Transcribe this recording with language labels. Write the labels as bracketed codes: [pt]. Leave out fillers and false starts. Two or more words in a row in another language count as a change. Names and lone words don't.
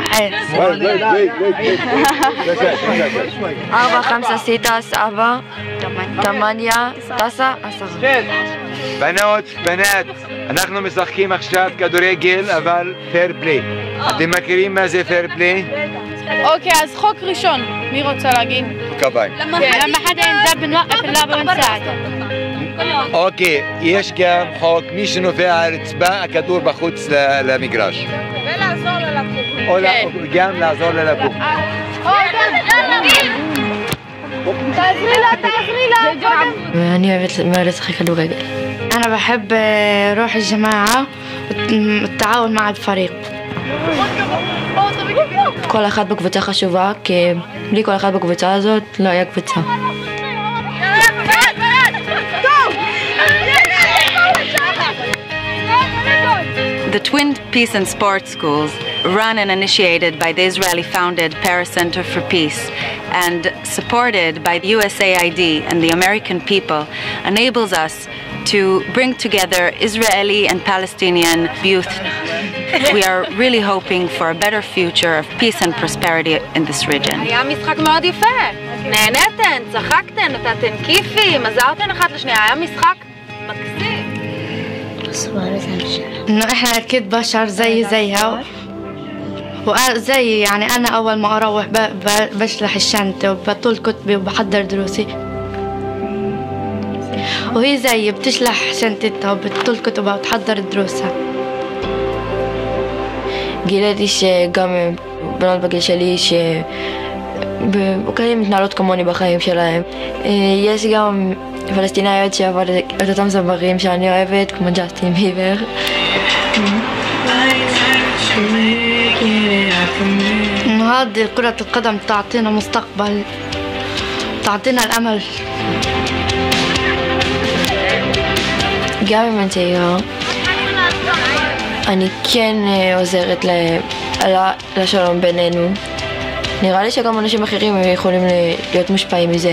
[he] 4, 5, 6, 7, 8, 10. בנות, אנחנו משחקים עכשיו כדורגל, אבל [en] fair play. [he] אתם מכירים מה זה [en] fair play? [he] אוקיי, אז חוק ראשון, מי רוצה להגיד? כבאי. למה חדה ינזב בנוaqף اللعبة ونساعد. אוקיי, יש גם חוק, מי שנופל על הרצפה, הכדור בחוץ למגרש. ולעזור ללקום. או גם לעזור ללקום. תעזרי לה. ואני אוהבת מאוד לשחק כדורגל. [ar] أنا بحب روح الجماعة والتعاون مع الفريق. [he] כל אחת בקבוצה חשובה, כי בלי כל אחת בקבוצה הזאת לא היה קבוצה. [en] The Twin Peace and Sports Schools, run and initiated by the Israeli-founded Paris Center for Peace and supported by the USAID and the American people, enables us to bring together Israeli and Palestinian youth. We are really hoping for a better future of peace and prosperity in this region. [he] היה משחק מאוד יפה. נהנתן, צחקתן, נתתן כיפים, עזרתן אחת לשנייה, היה משחק מקסים. [ar] إنه إحنا أكيد بشر زيها وزي يعني أنا أول ما أروح بشلح الشنطة وبطول كتبي وبحضر دروسي وهي زي بتشلح شنطتها وبتطول كتبها وتحضر دروسها. [he] גיליתי שגם בנות בגיל שלי שכאלה מתנהלות כמוני בחיים שלהם. יש גם פלסטינאיות שעבוד את אותם זמרים שאני אוהבת, כמו ג'סטין ביבר. [ar] هذه كرة القدم تعطينا مستقبل، تعطينا الأمل. [he] גם אם אני צעירה, אני כן עוזרת לשלום בינינו. נראה לי שגם אנשים אחרים יכולים להיות מושפעים מזה.